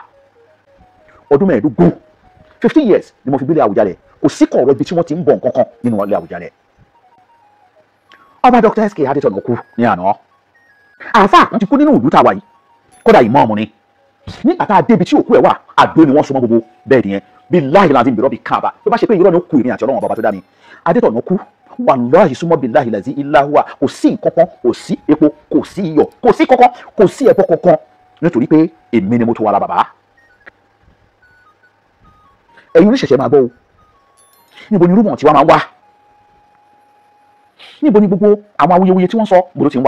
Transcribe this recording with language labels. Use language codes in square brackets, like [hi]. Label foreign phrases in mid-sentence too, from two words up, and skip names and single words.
[yo] Ọdún mẹ́ẹ̀ẹ́dógún [en] 15 years [yo] ni mo fi gbélé Àwùjalẹ̀. Kò sí kọ̀ọ̀rọ̀ ibi tí wọ́n ti ń bọ̀ nǹkan kan nínú ilé Àwùjalẹ̀. Ọba Dr. SK Adétọ̀nà kú ní àná. àáfàá kan ti kú nínú ìlú tá a wà yìí, kódà ìmáàmù ni. Nígbà tá a débi tí òkú ẹ̀ wà, àdó ni wọ́n so mọ́ gbogbo bẹ́ẹ̀dì yẹn. [ar] بالله العظيم برب الكعبة, [yo] tó bá ṣe pé irọ́ ni ó kú ìrìn àti Ọlọ́run bàbá tó dá mi. Adétọ̀nà kú, [ar] والله ثم بالله الذي لا إله إلا هو, [yo] kò sí nǹkan kan, kò sí epo, kò sí iyọ̀, kò sí kankan, kò sí ẹbọ kankan, nítorí pé èmi ni mo tó wà lá bàbá. Ẹ̀yin oníṣẹ̀ṣẹ̀ máa gbọ́ o, níbo ni rúmọ̀ tí wọ́n máa ń wá? Níbo ni gbogbo àwọn awuyewuye tí wọ́n sọ gbòdó ti ń wá?